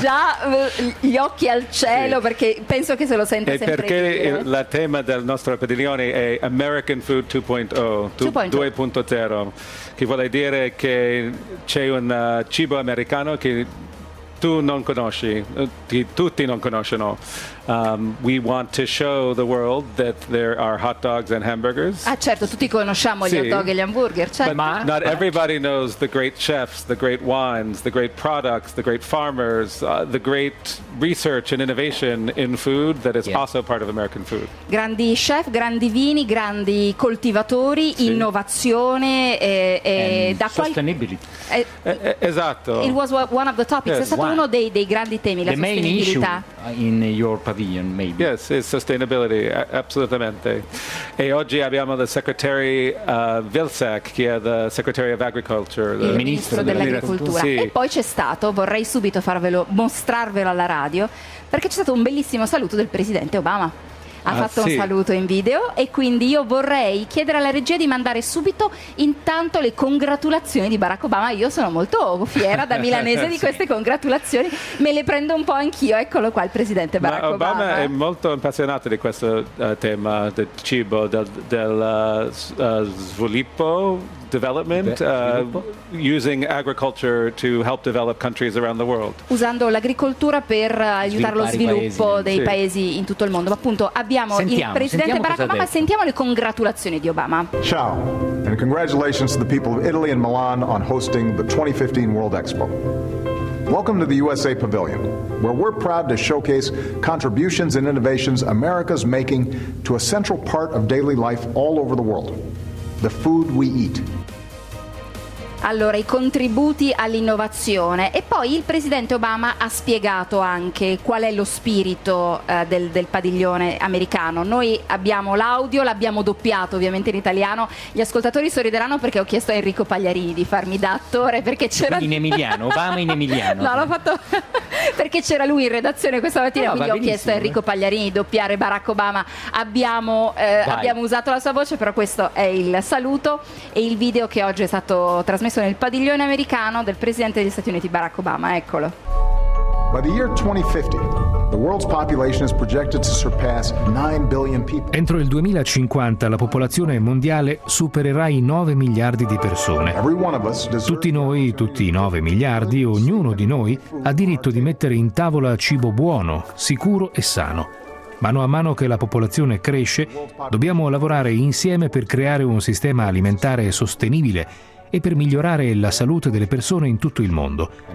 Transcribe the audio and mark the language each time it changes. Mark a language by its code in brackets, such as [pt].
[it] Già gli occhi al cielo, sì, perché penso che se lo sente e sempre. E perché il tema del nostro padiglione è American Food 2.0, che vuole dire che c'è un cibo americano che tu non conosci, che tutti non conoscono. [en] We want to show the world that there are hot dogs and hamburgers. [it] Ah certo, tutti conosciamo gli, sì, hot dog e gli hamburger, certo. [en] But not everybody knows the great chefs, the great wines, the great products, the great farmers, the great research and innovation in food that is, yeah, also part of American food. [it] Grandi chef, grandi vini, grandi coltivatori, sì, innovazione e da sostenibility. Esatto. [en] It was one of the topics. Yes. [it] È stato uno dei grandi temi, [en] the [it] la sostenibilità. [en] In your pavilion, maybe. Yes, it's sustainability, absolutamente. [it] E oggi abbiamo [en] the Secretary Vilsack, [it] che è [en] the Secretary of Agriculture, [it] il ministro dell'agricoltura. Sì. E poi c'è stato, vorrei subito farvelo, mostrarvelo alla radio, perché c'è stato un bellissimo saluto del presidente Obama. Ha fatto, sì, un saluto in video, e quindi io vorrei chiedere alla regia di mandare subito intanto le congratulazioni di Barack Obama. Io sono molto fiera da milanese, sì, di queste congratulazioni, me le prendo un po' anch'io. Eccolo qua il presidente Barack Obama. Obama è molto appassionato di questo tema del cibo, del sviluppo. [en] Development using agriculture to help develop countries around the world. [it] Usando l'agricoltura per aiutare lo sviluppo dei paesi in tutto il mondo. Ma appunto abbiamo il presidente Barack Obama. Sentiamo le congratulazioni di Obama. [en] Ciao and congratulations to the people of Italy and Milan on hosting the 2015 World Expo. Welcome to the USA Pavilion, where we're proud to showcase contributions and innovations America's making to a central part of daily life all over the world. The food we eat. [it] Allora, i contributi all'innovazione. E poi il presidente Obama ha spiegato anche qual è lo spirito del padiglione americano. Noi abbiamo l'audio, l'abbiamo doppiato ovviamente in italiano. Gli ascoltatori sorrideranno perché ho chiesto a Enrico Pagliarini di farmi da attore, perché c'era in emiliano, Obama in emiliano. No, l'ho fatto perché c'era lui in redazione questa mattina, no, quindi ho chiesto a Enrico Pagliarini di doppiare Barack Obama. Abbiamo usato la sua voce, però questo è il saluto e il video che oggi è stato trasmesso nel padiglione americano del presidente degli Stati Uniti Barack Obama. Eccolo. [en] By the year 2050, the world's population is projected to surpass 9 billion people. [it] Entro il 2050 la popolazione mondiale supererà i 9 miliardi di persone. Tutti noi, tutti i 9 miliardi, ognuno di noi ha diritto di mettere in tavola cibo buono, sicuro e sano. Mano a mano che la popolazione cresce, dobbiamo lavorare insieme per creare un sistema alimentare sostenibile e per migliorare la salute delle persone in tutto il mondo.